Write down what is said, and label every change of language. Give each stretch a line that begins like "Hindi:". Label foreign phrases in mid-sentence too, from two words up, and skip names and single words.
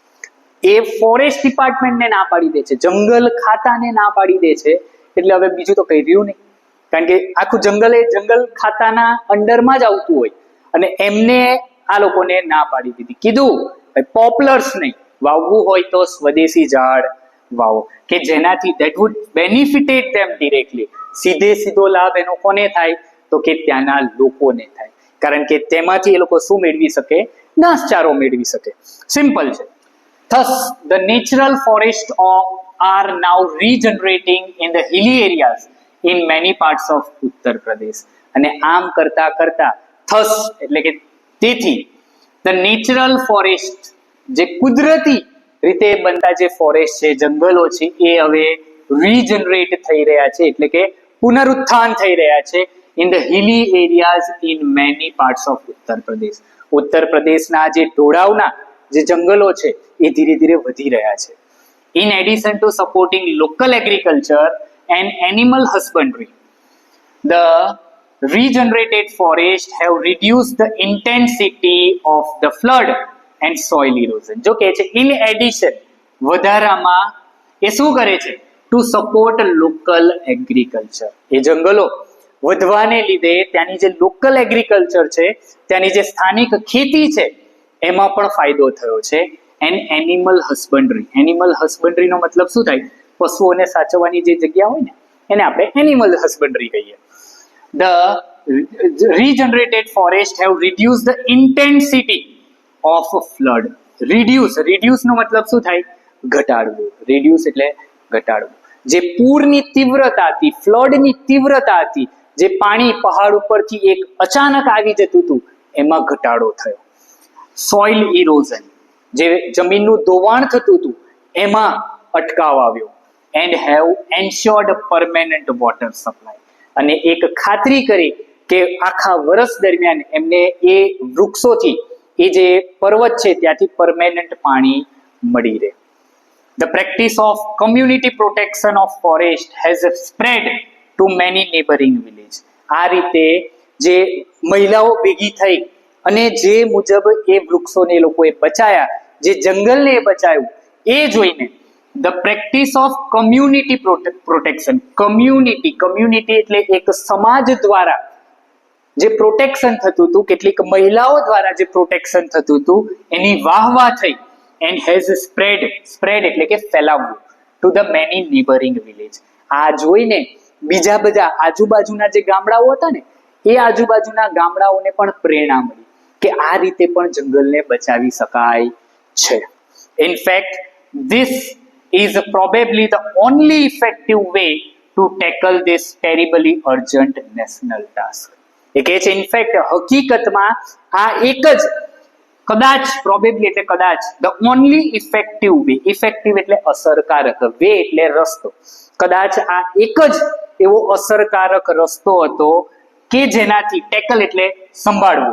Gujarati: એ
English: forest department
Gujarati: ના પાડી દે છે, જંગલ ખાતાને ના પાડી દે છે. એટલે હવે બીજું તો કઈ રહ્યું નહીં, કારણ કે આખું જંગલ એ જંગલ ખાતાના અંડરમાં જ આવતું હોય, અને એમને આ લોકોને ના પાડી દીધી. કીધું પોપ્લર્સ નહીં, વાવવું હોય તો સ્વદેશી ઝાડ વાવો કે જેનાથી
English: that would benefited them directly.
Gujarati: સીધો લાભ એનો કોને થાય? તો કે ત્યાંના લોકોને થાય, કારણ કે તેમાંથી એ લોકો શું મેળવી શકે? ઘાસચારો મેળવી શકે. સિમ્પલ છે.
English: Thus, the natural forests are now regenerating in the hilly areas in many parts of Uttar Pradesh.
Gujarati: અને આમ કરતા કરતા thus એટલે કે તેથી
English: the natural forest,
Gujarati: જે કુદરતી રીતે બનતા જે ફોરેસ્ટ છે, જંગલો છે, એ હવે રીજનરેટ થઈ રહ્યા છે, એટલે કે પુનરુત્થાન થઈ રહ્યા છે
English: in the hilly areas in many parts of Uttar Pradesh.
Gujarati: ઉત્તર પ્રદેશના જે ઢોળાવના જે જંગલો છે એ ધીરે ધીરે વધી રહ્યા છે.
English: In addition to supporting local agriculture and animal husbandry, the regenerated forests have reduced the intensity of the flood and soil erosion.
Gujarati: જો કહે છે
English: in addition,
Gujarati: વધારામાં એ શું કરે છે?
English: To support local agriculture.
Gujarati: એ જંગલો વધવાને લીધે ત્યાંની જે
English: local agriculture
Gujarati: છે, ત્યાંની જે સ્થાનિક ખેતી છે, એમાં પણ ફાયદો થયો છે.
English: and animal husbandry. animal husbandry
Gujarati: મતલબ શું થાય? પશુઓને સાચવવાની જે જગ્યા હોય ને, એને આપણે
English: animal husbandry
Gujarati: કહીએ.
English: The regenerated forest have reduced the intensity of flood.
Gujarati: reduce નો મતલબ શું થાય? ઘટાડવું. reduce એટલે ઘટાડવું. જે પૂરની તીવ્રતા હતી, ફ્લડની તીવ્રતા હતી, જે પાણી પહાડ ઉપરથી એક અચાનક આવી જતું હતું, એમાં ઘટાડો થયો.
English: soil erosion,
Gujarati: જે જમીનનું ધોવાણ થતું હતું, એમાં અટકાવ આવ્યો.
English: and have ensured permanent water supply,
Gujarati: અને એક ખાતરી કરી કે આખા વર્ષ દરમિયાન એમને એ વૃક્ષોથી, એ જે પર્વત છે ત્યાંથી પરમેનન્ટ પાણી મળી રહે.
English: The practice of community protection of forest has spread to many neighboring villages.
Gujarati: આ રીતે જે મહિલાઓ ભેગી થઈ અને જે મુજબ એ વૃક્ષોને લોકોએ બચાયા, જે જંગલને બચાવ્યું, એ જોઈને
English: the practice of community protection,
Gujarati: community એટલે એક સમાજ દ્વારા જે પ્રોટેક્શન થતું હતું, કેટલીક મહિલાઓ દ્વારા જે પ્રોટેક્શન થતું હતું, એની વાહવા થઈ.
English: And has spread
Gujarati: એટલે કે ફેલાવવું
English: to the many neighboring village.
Gujarati: આ જોઈને બીજા બધા આજુબાજુના જે ગામડાઓ હતા ને, એ આજુબાજુના ગામડાઓને પણ પ્રેરણા મળી કે આ રીતે પણ જંગલને બચાવી શકાય છે.
English: In fact, this is probably the only effective way to tackle this terribly urgent national task.
Gujarati: એ કહે છે ઇનફેક્ટ હકીકતમાં આ એક જ કદાચ, પ્રોબેબલી એટલે કદાચ,
English: the only effective way,
Gujarati: ઇફેક્ટિવ એટલે અસરકારક, વે એટલે રસ્તો, કદાચ આ એક જ એવો અસરકારક રસ્તો હતો કે જેનાથી ટેકલ એટલે સંભાળવું.